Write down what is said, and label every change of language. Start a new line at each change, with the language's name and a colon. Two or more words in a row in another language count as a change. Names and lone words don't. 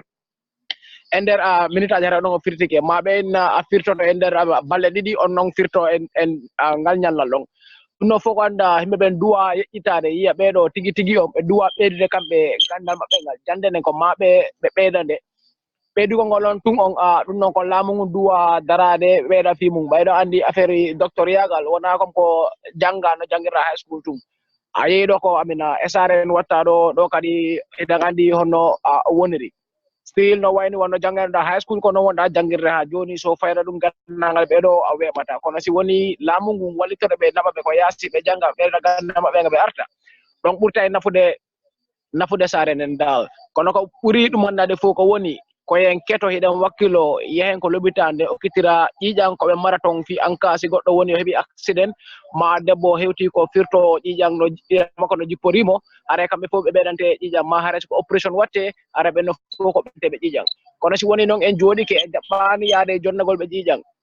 Fula: nder minute aji haray on ɗon o firtike ma ɓen a firtoto e nder balɗe ɗiɗi on ɗon firto en ngal ñallal ɗon ɗum ɗon fof ko anda yimɓe ɓen duwa yeƴƴitade yiya ɓeɗo tigi tigi on ɓe duwa ɓeydude kamɓe gandal maɓɓe ngal jande nden ko ma ɓe ɓeydande ɓeydugol ngol on tun on ɗum ɗon ko laamu ngu duwa darade ɓeyda fi mum ɓayɗo andi
French: affaire docteur
Fula: yagal wona comme ko jangga no janggirta
English: high school
Fula: tun a yeeyi ɗo ko amina SRN watta ɗo kadi eɗen andi honno woniri still no wayni wonno janggirɗa
English: high school
Fula: kono wonɗa janggirde ha joni so fayda ɗum gandalngal ɓeɗo a weɓata kono si woni laamu ngu wallitoɗo ɓe naɓaɓe ko yaasi ɓe jangga ɓeyda gandal maɓɓe ɓe arta ɗon ɓurta e nafude saare nden dal kono ko ɓuri ɗum andade fof ko woni koyen keto hiɗen wakkilo yehen ko lobitande okkitira ƴiƴan koɓe maraton fi
French: en cas
Fula: si goɗɗo woni o heeɓi accident ma debbo hewti ko firto ƴiƴan no makko no jipporimo ara kamɓe fof ɓe ɓeydante ƴiƴan ma haray ko opération watte ara ɓe no fof ko ɓeɗe ƴiƴan kono si woni noon en jooɗike en jaɓɓani yaade jonnagol ɓe ƴiƴan